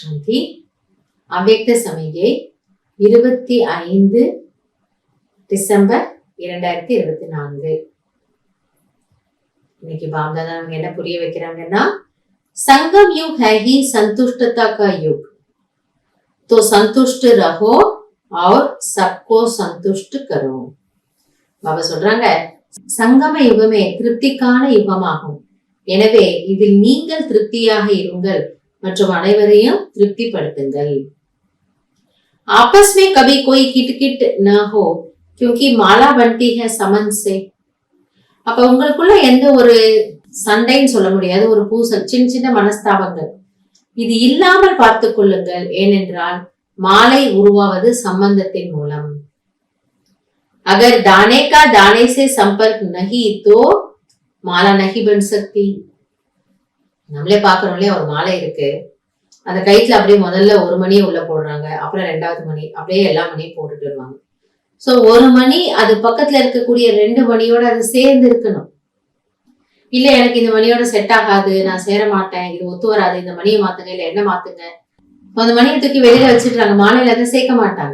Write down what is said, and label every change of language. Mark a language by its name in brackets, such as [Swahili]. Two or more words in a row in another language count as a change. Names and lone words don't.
[Tamil] இன்னைக்கு அவ்யக்த சமிகை 25 டிசம்பர் 2024. இன்னைக்கு பாப்தாதா நமக்கு என்ன புரிய வைக்கிறாங்கன்னா, [Hindi] संगम युग है ही संतुष्टता का युग, तो संतुष्ट रहो और सबको संतुष्ट करो. [Tamil] பாபா சொல்றாங்க, சங்கம யுகமே திருப்திக்கான யுகமாகும். எனவே இதில் நீங்கள் திருப்தியாக இருங்கள் மற்றும் அனைவரையும் திருப்திப்படுத்துங்கள். [Hindi] आपस में कभी कोई किटकिट न हो क्योंकि माला बनती है समन से. [Tamil] அப்ப உங்களுக்குள்ள எந்த ஒரு சண்டைன்னு சொல்ல முடியாது, ஒரு பூசல், சின்ன சின்ன மனஸ்தாபங்கள் இது இல்லாமல் பார்த்துக் கொள்ளுங்கள். ஏனென்றால் மாலை உருவாவது சம்பந்தத்தின் மூலம். [Hindi] अगर दाने का दाने से संपर्क नहीं तो माला नहीं बन सकती. [Tamil] நம்மளே பாக்குறோம் இல்லையா, ஒரு மாலை இருக்கு, அந்த கயிற்றுல அப்படியே முதல்ல ஒரு மணியை உள்ள போடுறாங்க, அப்புறம் 2வது மணி, அப்படியே எல்லா மணியும் போட்டுட்டு வருவாங்க. சோ ஒரு மணி அது பக்கத்துல இருக்கக்கூடிய 2 மணியோட அது சேர்ந்து இருக்கணும். இல்ல எனக்கு இந்த மணியோட செட் ஆகாது, நான் சேர மாட்டேன், இது ஒத்து வராது, இந்த மணியை மாத்துங்க, இல்ல என்ன மாத்துங்க, அந்த மணியை தூக்கி வெளியில வச்சுட்டாங்க, மாலையில அதை சேர்க்க மாட்டாங்க.